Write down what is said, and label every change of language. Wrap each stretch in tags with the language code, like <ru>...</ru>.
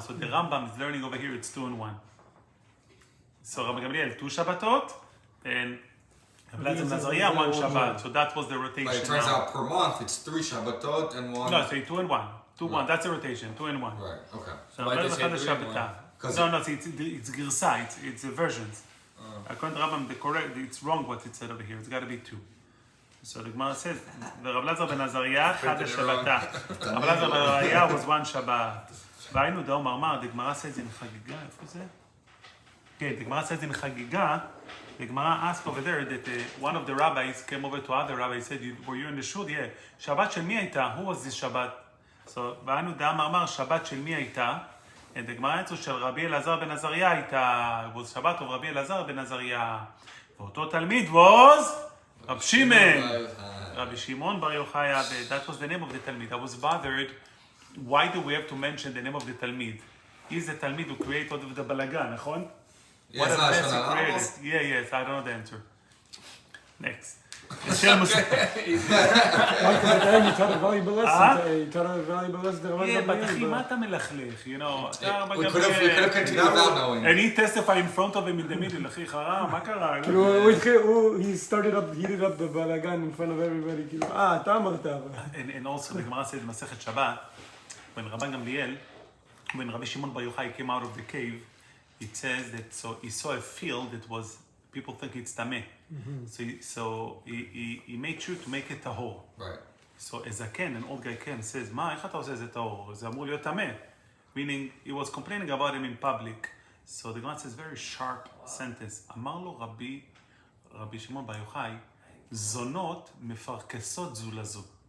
<en>So the Rambam is learning over here. It's 2 and 1. So Rabbi Gamliel 2 Shabbatot and Rabbi Elazar ben Azariah 1 Shabbat. So that was the rotation. But it turns out per month it's 3 Shabbatot and 1. No, say 2 and 1. 2 1. That's a rotation. 2 and 1. Right. Okay. So Why Rabbi they say Elazar 3 and 1? No, it's גרסה, it's versions. According to Rambam, it's wrong what it said over here. It's got to be 2. So the Gemara says,</en> <he>ורב אלעזר בן עזריה חד השבתה.</he> <en>רב אלעזר בן עזריה was one Shabbat.</en> <he>והיינו דאו מרמר,</he> <en>the Gemara says in חגיגה,</en> <he>איפה זה?</he> <en>כן, the Gemara says in חגיגה, the Gemara asked over there that one of the rabbis came over to other rabbis, said, were you in the shul? Yeah.</en> <he>שבת של מי הייתה?</he> <en>Who was this Shabbat? So,</en> <he>והיינו דאו מרמר, שבת של מי הייתה?</he> <en>And the Gemara answers</en> <he>של רבי אלעזר בן עזריה הייתה,</he> <en>it was Shabbat of רבי אלעזר בן עזריה.</en> <he>ואותו תלמיד</he> <en>was Rab Shimon. Rabbi Shimon Bar Yochai, that was the name of the Talmid. I was bothered, why do we have to mention the name of the Talmid? He's the Talmid who created all of the balagan, נכון? What a mess he created. Yes, I don't know the answer. Next. Shel Musaf. You taught a valuable lesson. You taught a valuable lesson. Yeah, but</en> <he>אחי, מה אתה מלכלך?</he> <en>You know, we could have continued without knowing. And he testified in front of him in the middle,</en> <he>אחי, חרם, מה קרה?</he> <en>He started up, heated up the balagan in front of everybody.</en> <he>אתה אמרת.</he> <en>And also, the Gemara says, Masechet Shabbat, when Rabban Gamliel, when Rabbi Shimon Bar Yochai came out of the cave, it says that so he saw a field that was, people think it's tameh. So he made sure to make it tahor. Right. So a zaken, an old guy came, says,</en> <he>מה, איך אתה עושה זה</he> <en>tahor?</en> <he>זה אמור להיות tameh.</he> <en>Meaning, he was complaining about him in public. So the Gemara says, very sharp sentence.</en> <he>אמר לו רבי שמעון בר יוחאי, זונות מפרכסות זו לזו.</he>